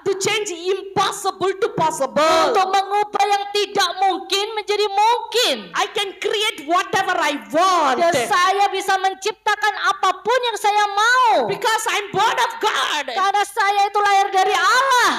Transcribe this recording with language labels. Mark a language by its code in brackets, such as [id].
[en] to change impossible to possible. [id] Untuk mengubah yang tidak mungkin menjadi mungkin. [en] I can create whatever I want [id] Dan saya bisa menciptakan apapun yang saya mau. [en] because I'm born of God. [id] Karena saya itu lahir dari Allah.